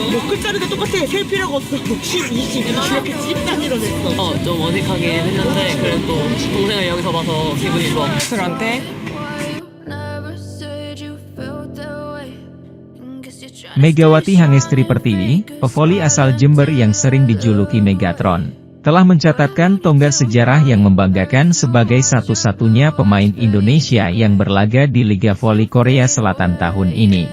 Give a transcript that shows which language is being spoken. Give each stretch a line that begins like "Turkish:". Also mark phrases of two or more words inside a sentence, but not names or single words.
Korean: 글자리도 똑같아. 셀 필요가 없어. 10, 20 이렇게 집 단위로 냈어. 좀 어색하긴 했는데 그래도 동생을 여기서 봐서 기분이 좋아. 술한테
Indonesian: Megawati Hangestri Pertiwi, pevoli asal Jember yang sering dijuluki Megatron, telah mencatatkan tonggak sejarah yang membanggakan sebagai satu-satunya pemain Indonesia yang berlaga di Liga Voli Korea Selatan tahun ini.